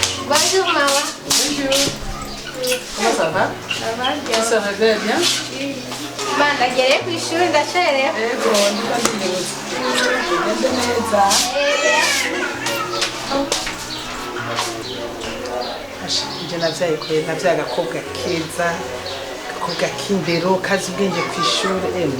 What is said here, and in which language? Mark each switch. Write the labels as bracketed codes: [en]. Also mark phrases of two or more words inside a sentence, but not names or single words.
[fr] Bonjour maman. Bonjour. Comment ça va? Ça va bien? Ça va bien? Oui. [rn] Manda gere ku ishuri ndacerewe. Ego, ndiko ndibuze. Ugende neza. Nje navyaye kure navyaye agakobwa keza, agakobwa k'indero kazi ubwenge kw'ishuri emwe.